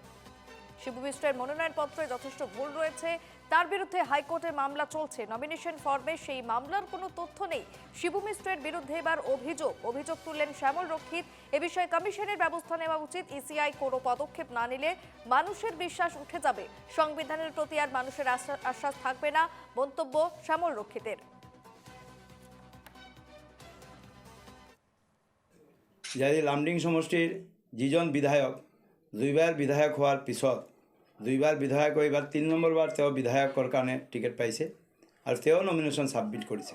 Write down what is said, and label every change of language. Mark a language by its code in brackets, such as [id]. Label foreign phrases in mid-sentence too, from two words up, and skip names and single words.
[bn] শিবু মিশ্রের মনোনয়নপত্রে যথেষ্ট ভুল রয়েছে, তার বিরুদ্ধে হাইকোর্টে মামলা চলছে। নমিনেশন ফর্মে সেই মামলার কোনো তথ্য নেই। শিবু মিশ্রের বিরুদ্ধে এবার অভিযোগ তুললেন শ্যামল রক্ষিত। এ বিষয়ে কমিশনের ব্যবস্থা নেওয়া উচিত। ইসিআই কোনো পদক্ষেপ না নিলে মানুষের বিশ্বাস উঠে যাবে, সংবিধানের প্রতি আর মানুষের আশ্বাস থাকবে না, মন্তব্য শ্যামল রক্ষিতের। [as] যদি লামডিং সমষ্টিৰ যিজন বিধায়ক দুইবাৰ বিধায়ক হোৱাৰ পিছত দুইবাৰ বিধায়ক হৈ এবাৰ 3 নম্বৰবাৰ তেওঁ বিধায়কৰ কাৰণে টিকেট পাইছে আৰু তেওঁ [en] nomination submit [as] কৰিছে।